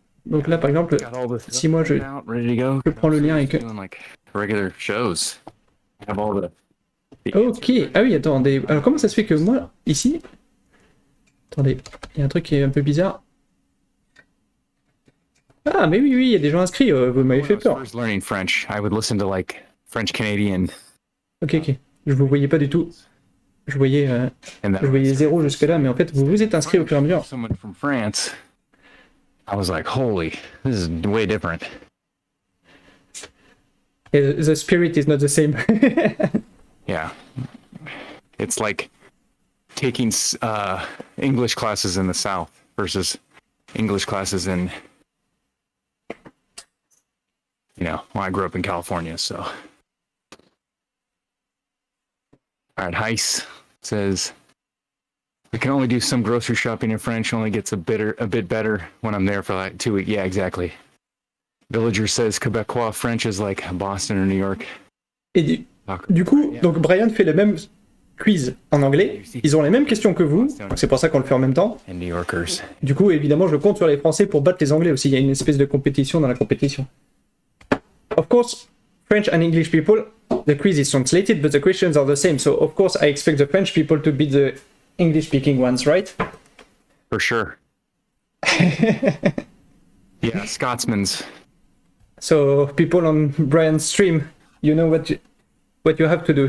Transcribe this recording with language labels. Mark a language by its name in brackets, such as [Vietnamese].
[French] Donc là, par exemple, si moi je prends le lien et que... [English] Regular shows. [French] Ok. Ah oui, attendez. Alors comment ça se fait que moi, ici... Attendez, il y a un truc qui est un peu bizarre. Ah, mais oui, il y a des gens inscrits. Vous m'avez fait peur. [English] Learning French, I would listen to like French Canadian. [French] Ok. Je vous voyais pas du tout. Je voyais 0 jusque-là, mais en fait, vous vous êtes inscrit au fur et à mesure. [English] Someone from France. I was like, holy, this is way different. The spirit is not the same. Yeah. It's like taking English classes in the South versus English classes in, well, I grew up in California, so. All right, Heiss says, I can only do some grocery shopping in French, only gets a bit better when I'm there for like 2 weeks. Yeah, exactly. Villager says Quebecois French is like Boston or New York. [French] Et du coup, donc Brian fait le même quiz en anglais. Ils ont les mêmes questions que vous, donc c'est pour ça qu'on le fait en même temps. [English] And New Yorkers. [French] Du coup, évidemment, je compte sur les Français pour battre les Anglais aussi. Il y a une espèce de compétition dans la compétition. [English] Of course, French and English people, the quiz is translated, but the questions are the same. So, of course, I expect the French people to be the English-speaking ones, right? For sure. Yeah, Scotsman's. So, people on Brian's stream, you know what you have to do.